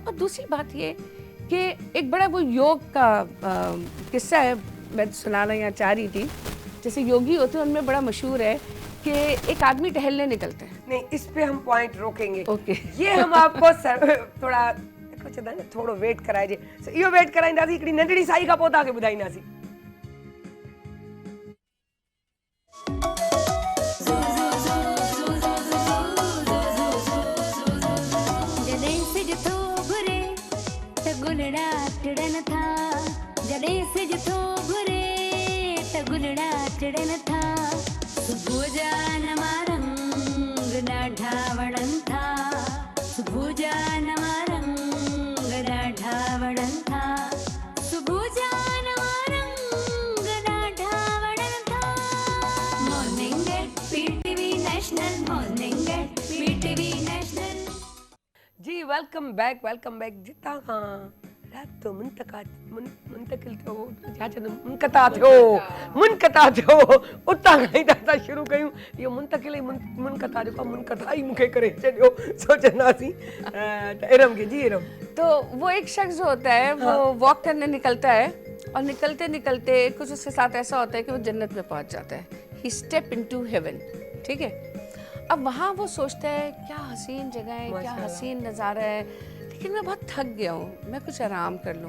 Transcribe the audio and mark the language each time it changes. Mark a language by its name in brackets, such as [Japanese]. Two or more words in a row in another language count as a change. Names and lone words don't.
[Urdu] اور دوسری بات یہ کہ ایک بڑا وہ یوگ کا قصہ ہے، میں سنانا یہاں چاہ رہی تھی. جیسے یوگی ہوتے ہیں ان میں بڑا مشہور ہے کہ ایک آدمی ٹہلنے نکلتے ہیں. نہیں، اس پہ ہم پوائنٹ روکیں گے. ओके। یہ ہم آپ کو تھوڑا کچھ تھا نہ [Sindhi] थोड़ो वेट कराइजे। इहो वेट कराईंदासीं, हिकिड़ी नंढड़ी साई खां पोइ तव्हांखे ॿुधाईंदासीं। जॾहिं सिज थो घुरे त गुलड़ा टिड़न था, जॾहिं सिज थो घुरे त गुलड़ा टिड़न था, सुबुह जा नवा रंग ॾाढा वणनि था, सुबुह जा नवा रंग ॾाढा वणनि था, सुबुह जा नवा रंग ॾाढा वणनि था। [English] Morning at PTV National, Morning at PTV National. जी welcome back. [Sindhi] जितां खां राब्तो मुंतकिल थियो, छा चवंदो, मुनक़ता थियो, उतां खां ई असां शुरू कयूं। इहो मुंतकिल ऐं मुनक़ता जेको आहे, मुनक़ता ई मूंखे करे छॾियो सोचंदासीं। त इरम खे, जी इरम। [Urdu] تو وہ ایک شخص جو ہوتا ہے وہ واک کرنے نکلتا ہے اور نکلتے نکلتے کچھ اس کے ساتھ ایسا ہوتا ہے کہ وہ جنت میں پہنچ جاتا ہے. [English] He steps into heaven, [Urdu] ٹھیک ہے۔ اب وہاں وہ سوچتا ہے کیا حسین جگہ ہے، کیا حسین نظارہ ہے، لیکن میں بہت تھک گیا ہوں، میں کچھ آرام کر لوں.